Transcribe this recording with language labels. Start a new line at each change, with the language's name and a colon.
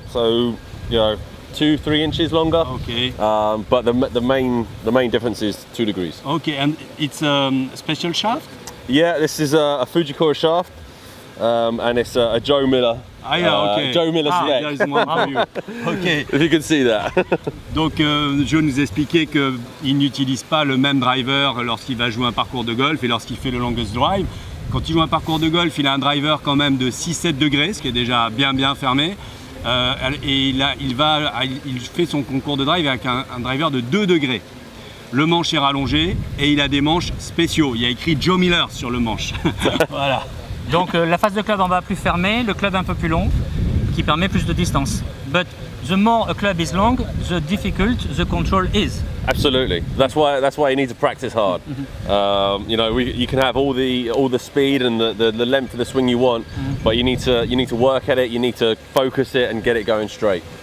English: So 2-3 inches longer. Okay. But the main difference is 2 degrees. Okay, and it's a special shaft? Yeah, this is a Fujikura shaft, and it's a Joe Miller. Okay. Joe Miller's leg. There is one for you. Okay. If you can see that.
French: Donc Joe nous expliquait qu'il n'utilise pas le même driver lorsqu'il va jouer un parcours de golf et lorsqu'il fait le longest drive. Quand il joue un parcours de golf, il a un driver quand même de 6-7 degrés, ce qui est déjà bien fermé. Et il fait son concours de drive avec un driver de 2 degrés. Le manche est rallongé et il a des manches spéciaux. Il y a écrit Joe Miller sur le manche. Voilà. Donc la face de club en bas plus fermée, le club un peu plus long, qui permet plus de distance.
English: But the more a club is long, the difficult the control is. Absolutely. That's why you need to practice hard. You can have all the speed and the length of the swing you want, but you need to work at it. You need to focus it and get it going straight.